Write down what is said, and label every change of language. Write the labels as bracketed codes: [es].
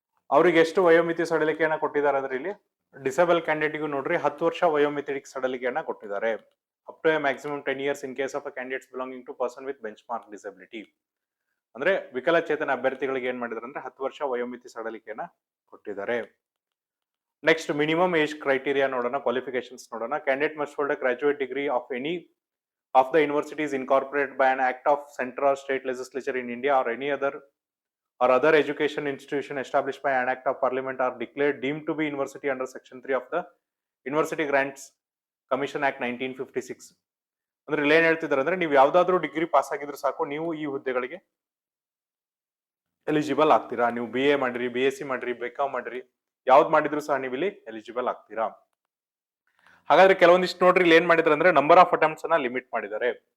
[kn] ಅವ್ರಿಗೆ ಎಷ್ಟು ವಯೋಮಿತಿ ಸಡಲಿಕೆಯನ್ನ ಕೊಟ್ಟಿದ್ದಾರೆ ಅಂದ್ರೆ ಇಲ್ಲಿ ಡಿಸೇಬಲ್ ಕ್ಯಾಂಡಿಡೇಟ್ಗೂ ನೋಡ್ರಿ 10 ವರ್ಷ ವಯೋಮಿತಿ ಸಡಲಿಕೆಯನ್ನ ಕೊಟ್ಟಿದ್ದಾರೆ. [en] Up to maximum 10 years in case of a candidates belonging to person with benchmark disability. [kn] ಅಂದ್ರೆ ವಿಕಲಚೇತನ ಅಭ್ಯರ್ಥಿಗಳಿಗೆ ಏನ್ ಮಾಡಿದಾರೆ ಅಂದ್ರೆ 10 ವರ್ಷ ವಯೋಮಿತಿ ಸಡಲಿಕೆಯನ್ನ ಕೊಟ್ಟಿದ್ದಾರೆ. ನೆಕ್ಸ್ಟ್ ಮಿನಿಮಮ್ ಏಜ್ ಕ್ರೈಟೀರಿಯಾ ನೋಡೋಣ, ಕ್ವಾಲಿಫಿಕೇಶನ್ಸ್ ನೋಡೋಣ. [en] Candidate must hold a graduate degree of any of the universities incorporated by an act of central or state legislature in India or any other or other education institution established by an act of parliament are declared deemed to be university under section 3 of the University Grants Commission Act 1956. [kn] ಅಂದ್ರೆ ಇಲ್ಲಿ ಏನ್ ಹೇಳ್ತಿದ್ದಾರೆ ಅಂದ್ರೆ ನೀವು ಯಾವ್ದಾದ್ರು degree pass ಆಗಿದ್ರು ಸಾಕು, ನೀವು ಈ ಹುದ್ದೆಗಳಿಗೆ ಎಲಿಜಿಬಲ್ ಆಗ್ತೀರಾ. ನೀವು BA ಮಾಡಿರಿ, BSc ಮಾಡಿರಿ, BCom ಮಾಡಿರಿ, ಯಾವ್ದು ಮಾಡಿದ್ರು ಸಹ ನೀವು ಇಲ್ಲಿ ಎಲಿಜಿಬಲ್ ಆಗ್ತೀರಾ. ಹಾಗಾದ್ರೆ ಕೆಲವೊಂದಿಷ್ಟು ನೋಡ್ರಿ ಇಲ್ಲಿ ಏನ್ ಮಾಡಿದಾರೆ ಅಂದ್ರೆ ನಂಬರ್ ಆಫ್ ಅಟೆಂಪ್ಟ್ಸ್ ಅನ್ನ ಲಿಮಿಟ್ ಮಾಡಿದ್ದಾರೆ.